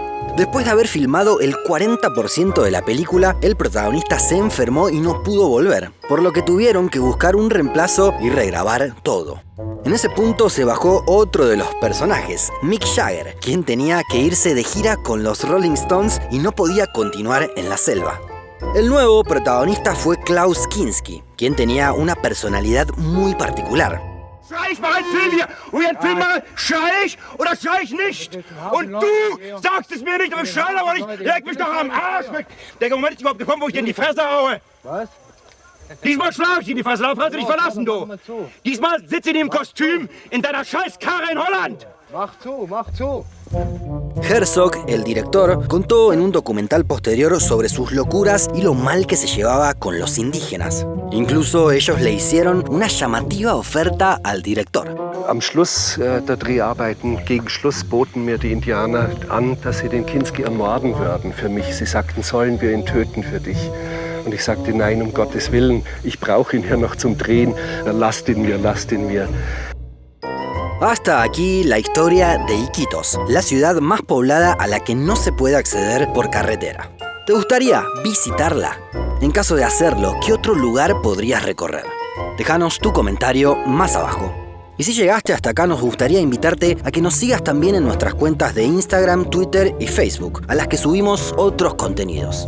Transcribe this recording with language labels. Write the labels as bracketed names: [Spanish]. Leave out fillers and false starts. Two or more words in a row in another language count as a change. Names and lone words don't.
[Spanish] Después de haber filmado el 40% de la película, el protagonista se enfermó y no pudo volver, por lo que tuvieron que buscar un reemplazo y regrabar todo. En ese punto se bajó otro de los personajes, Mick Jagger, quien tenía que irse de gira con los Rolling Stones y no podía continuar en la selva. El nuevo protagonista fue Klaus Kinski, quien tenía una personalidad muy particular. [German] Schrei ich mal einen Film hier und einen Film mal, schrei ich oder schrei ich nicht? Und du sagst es mir nicht, aber ich schrei aber nicht, leg mich doch am Arsch weg. Der Moment ist überhaupt gekommen, wo ich dir in die Fresse haue. Was? Diesmal schlage ich dir in die Fresse, darauf kannst du dich verlassen, du. Diesmal sitze ich in dem Kostüm in deiner scheiß Karre in Holland. Mach zu. [Spanish] Herzog, el director, contó en un documental posterior sobre sus locuras y lo mal que se llevaba con los indígenas. Incluso ellos le hicieron una llamativa oferta al director. [German] Am Schluss der Dreharbeiten, gegen Schluss, boten mir die Indianer an, dass sie den Kinski ermorden würden für mich. Sie sagten, sollen wir ihn töten für dich? Und ich sagte, nein, um Gottes Willen, ich brauche ihn hier noch zum Drehen. Lasst ihn mir. [Spanish] Hasta aquí la historia de Iquitos, la ciudad más poblada a la que no se puede acceder por carretera. ¿Te gustaría visitarla? En caso de hacerlo, ¿qué otro lugar podrías recorrer? Déjanos tu comentario más abajo. Y si llegaste hasta acá, nos gustaría invitarte a que nos sigas también en nuestras cuentas de Instagram, Twitter y Facebook, a las que subimos otros contenidos.